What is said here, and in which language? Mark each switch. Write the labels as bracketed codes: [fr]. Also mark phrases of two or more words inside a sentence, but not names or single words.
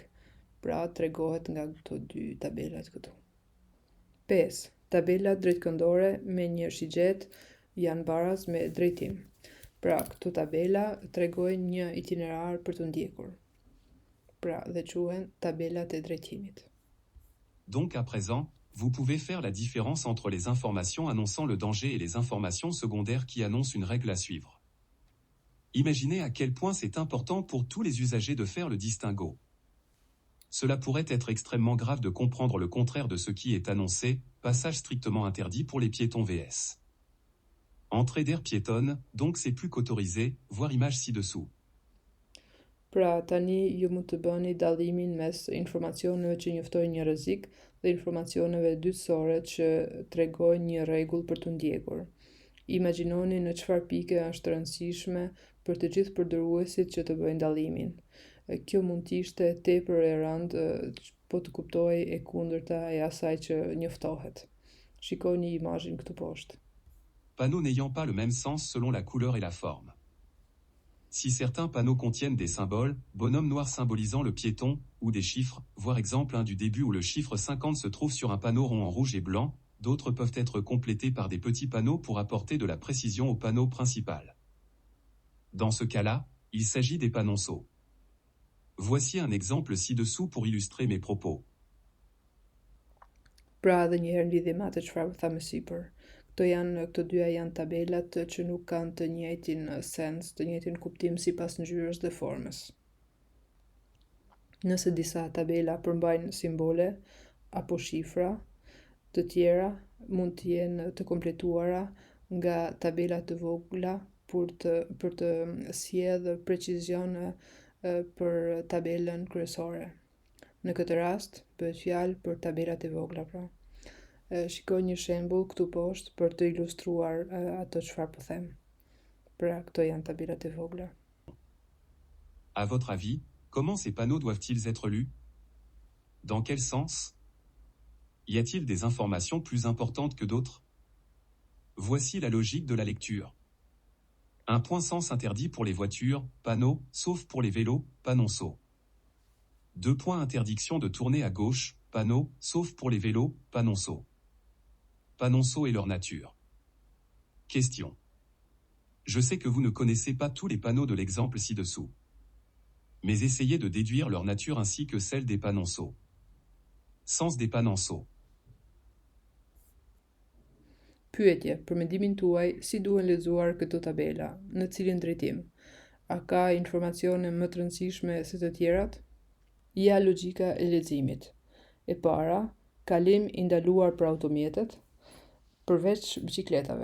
[sq] Pra tregohet nga këto dy tabelat këtu. 5. Tabelat drejtkëndore me një shigjet janë baraz me drejtim. Pra, këto tabela tregojnë një itinerar për të ndjekur. Pra, dhe quhen tabelat e drejtimit. [fr] Donc à présent, vous pouvez faire la différence entre les informations annonçant le danger et les informations secondaires qui annoncent une règle à suivre. Imaginez à quel point c'est important pour tous les usagers de faire le distinguo. Cela pourrait être extrêmement grave de comprendre le contraire de ce qui est annoncé, passage strictement interdit pour les piétons vs. Entrée d'aire piétonne, donc c'est plus qu'autorisé, voir image ci-dessous. [sq] Pra, tani ju mund të bëni dallimin mes informacioneve që njoftojnë një rrezik dhe informacioneve dytësore që tregojnë një rregull për të ndjekur. Imagjinoni në çfarë pike është rëndësishme për të gjithë përdoruesit që të bëjnë dallimin. Kjo mund të ishte tepër e rëndë, po të kuptojë e kundërta e asaj që njoftohet. Shikoni imazhin këtu poshtë. [fr] Panneaux n'ayant pas le même sens selon la couleur et la forme. Si certains panneaux contiennent des symboles, bonhomme noir symbolisant le piéton, ou des chiffres, voire exemple un du début où le chiffre 50 se trouve sur un panneau rond en rouge et blanc, d'autres peuvent être complétés par des petits panneaux pour apporter de la précision au panneau principal. Dans ce cas-là, il s'agit des panonceaux. Voici un exemple ci-dessous pour illustrer mes propos. [sq] Pra edhe një herë lidhje me atë çfarë thamë sipër. Këto dyja janë tabelat që nuk kanë të njëjtin sens, të njëjtin kuptim sipas ngjyrës dhe formës. Nëse disa tabela përmbajnë simbole apo shifra, të tjera mund të jenë të kompletuara nga tabela të vogla për të sjellë precizion për tabelën kryesore. Në këtë rast, bëhet fjalë për tabelat e vogla, pra. Shikoj një shembull këtu poshtë për të ilustruar ato çfarë po them. Pra, këto janë tabelat e vogla. [fr] À votre avis, comment ces panneaux doivent-ils être lus? Dans quel sens? Y a-t-il des informations plus importantes que d'autres? Voici la logique de la lecture. Un point sens interdit pour les voitures, panneau, sauf pour les vélos, panonceau. 2 points interdiction de tourner à gauche, panneau, sauf pour les vélos, panonceau. Panonceaux et leur nature. Question. Je sais que vous ne connaissez pas tous les panneaux de l'exemple ci-dessous. Mais essayez de déduire leur nature ainsi que celle des panonceaux. Sens des panonceaux. [sq] Pyetje, për mendimin tuaj, si duhen lexuar këto tabela, në cilin drejtim? A ka informacione më të rëndësishme se të tjerat? Ja logjika e leximit. E para, kalim i ndaluar për automjetet, përveç biçikletave.